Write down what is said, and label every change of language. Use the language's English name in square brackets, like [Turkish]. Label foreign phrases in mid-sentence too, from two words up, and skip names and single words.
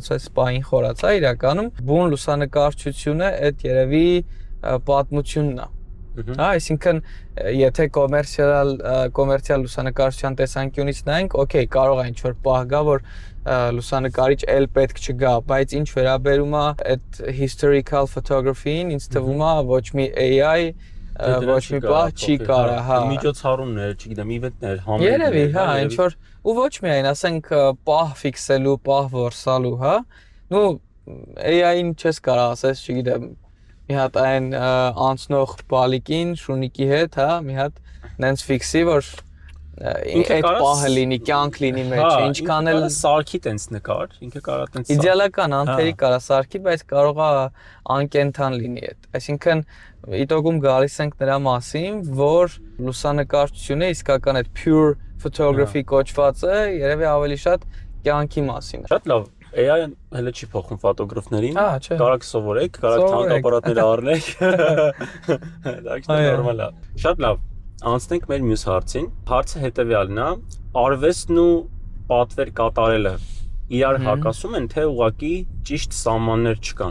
[Armenian] այս պահին խորացա իրականում, բուն լուսանկարչությունը այդ երևի պատմությունն է։ Հա, այսինքն եթե կոմերցիալ լուսանկարչության տեսանկյունից նայենք, օքեյ, կարող է ինչ որ պահ գա, որ լուսանկարիչ էլ պետք չգա, բայց ինչ վերաբերում է այդ [English] historical photography- [Armenian] ին, ինձ թվում է ոչ մի AI ոչ մի բան չի կարա, հա։ Միջոցառումներ, չգիտեմ, իվենտներ, համերգներ։ Երևի, հա, ինչ որ ու ոչ միայն, ասենք, պահ ֆիքսելու, պահ որսալու, հա։ Նու AI-ին չես կարա ասես, չգիտեմ, մի հատ այն անցնող բալիկին, շունիկի հետ, հա, մի հատ նենց ֆիքսի, որ այդ պահը լինի, կյանք լինի մեջ, ինչքան էլ սարքի տենց նկար, ինքը կարա տենց իդեալական անթերի կարա սարքի, բայց կարող է անկենթան լինի այդ։ Այսինքն իտոգում գալիս ենք նրա մասին, որ լուսանկարչությունը իսկական այդ [English] pure photography [Armenian] կոչվածը երևի ավելի շատ կյանքի մասին է։ Շատ լավ, AI-ը հələ չի փոխում ֆոտոգրաֆներին, կարաք սովորեք, կարաք թանկ ապարատներ առնեք։ Դա նորմալ է։ Շատ լավ։ Անցնենք մեր մյուս հարցին։ Հարցը հետևյալն է. արվեստն ու պատվեր կատարելը իրար հակասում են, թե ուղղակի ճիշտ սահմաններ չկան։